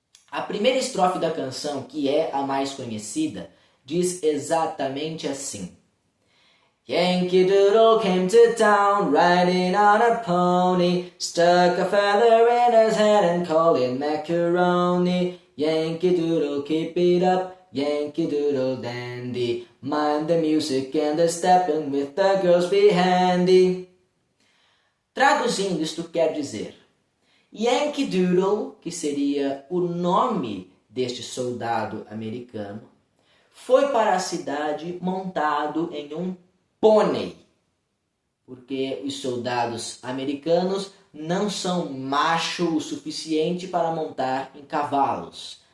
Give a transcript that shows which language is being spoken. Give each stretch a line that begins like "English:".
Portuguese: A primeira estrofe da canção, que é a mais conhecida, diz exatamente assim:
English: Yankee Doodle came to town, riding on a pony, stuck a feather in his head and called it macaroni. Yankee Doodle, keep it up, Yankee Doodle dandy, mind the music and the stepping with the girls be handy.
Portuguese: Traduzindo, isto quer dizer: Yankee Doodle, que seria o nome deste soldado americano, foi para a cidade montado em um pônei, porque os soldados americanos não são macho o suficiente para montar em cavalos.